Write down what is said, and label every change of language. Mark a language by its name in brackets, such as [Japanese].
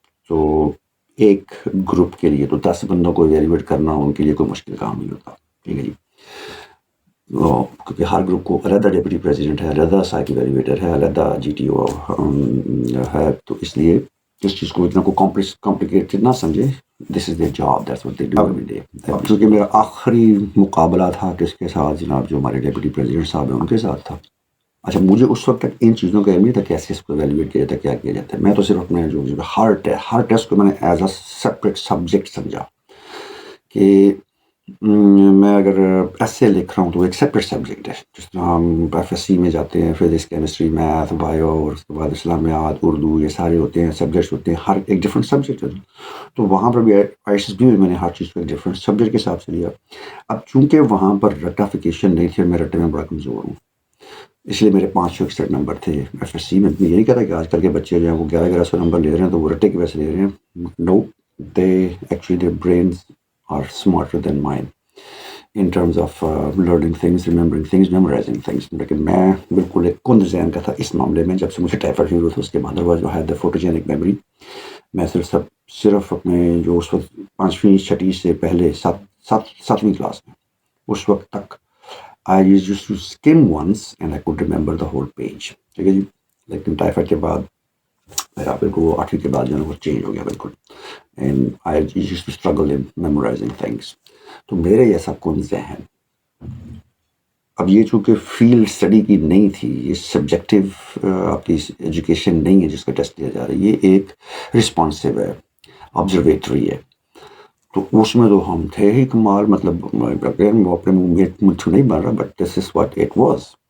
[Urdu] تو ایک گروپ کے لیے تو 10 بندوں کو ایویلیویٹ کرنا ان کے لیے کوئی مشکل کام نہیں ہوتا. ٹھیک ہے جی. کیونکہ ہر گروپ کو علیحدہ ڈیپٹی پریزیڈنٹ ہے, علیحدہ سائیک ایویلیویٹر ہے, علیحدہ GTO ہے. تو اس لیے اس چیز کو اتنا کو کمپلیکیٹڈ نہ سمجھے. [English] This is their job, that's what they do every day. [Urdu] چونکہ میرا آخری مقابلہ تھا کس کے ساتھ, جناب جو ہمارے ڈیپٹی پریزیڈنٹ صاحب ہیں ان کے ساتھ تھا. اچھا, مجھے اس وقت تک ان چیزوں کا علم نہیں تھا کیسے اس کو ایویلیویٹ کیا جاتا ہے, کیا کیا جاتا ہے. میں تو صرف اپنے جو ہر ٹیسٹ کو میں نے ایز اے سیپریٹ سبجیکٹ سمجھا کہ میں اگر ایسے لکھ رہا ہوں تو ایک سیپریٹ سبجیکٹ ہے. جس طرح ہم FSC میں جاتے ہیں, فزکس, کیمسٹری, میتھ, بایو, اور اس کے بعد اسلامیات, اردو, یہ سارے ہوتے ہیں سبجیکٹس ہوتے ہیں, ہر ایک ڈفرینٹ سبجیکٹ ہے. تو وہاں پر بھی ISSB میں نے ہر چیز کو ایک ڈفرینٹ سبجیکٹ کے حساب سے لیا. اب چونکہ وہاں پر رٹافیکیشن نہیں تھی, میں رٹے میں بڑا کمزور ہوں, اس لیے میرے 561 نمبر تھے FSC میں. یہ نہیں کہتا کہ آج کل کے بچے جو ہیں وہ 1100 نمبر لے رہے ہیں تو وہ رٹے کے ویسے لے رہے ہیں. [English] No, they actually their brains are smarter than mine in terms of learning things, remembering things, memorizing things. [Urdu] لیکن میں بالکل ایک کند ذہن کا تھا اس معاملے میں. جب سے مجھے ٹائیفائڈ فیور تھا اس کے بعد ادروائز جو ہے دا فوٹوجینک میموری, میں صرف اپنے جو اس وقت 5ویں 6ٹھی سے پہلے 7ویں کلاس میں, اس وقت تک [English] I used to skim once and I could remember the whole page. [Urdu] ٹھیک ہے جی. لیکن ٹائیفائڈ کے بعد میرا بالکل وہ 8ویں کے بعد جو ہے وہ چینج ہو گیا بالکل. [English] And I used to struggle in memorizing things. [Urdu] تو میرے یہ سب کن ذہن, اب یہ چونکہ فیلڈ اسٹڈی کی نہیں تھی, یہ سبجیکٹو آپ کی ایجوکیشن نہیں ہے جس کا ٹیسٹ لیا جا رہا ہے, یہ ایک رسپانسو ہے, آبزرویٹری ہے. تو اس میں تو ہم تھے ہی کمال, مطلب وہ اپنے منہ نہیں بن رہا, [English] But this is what it was.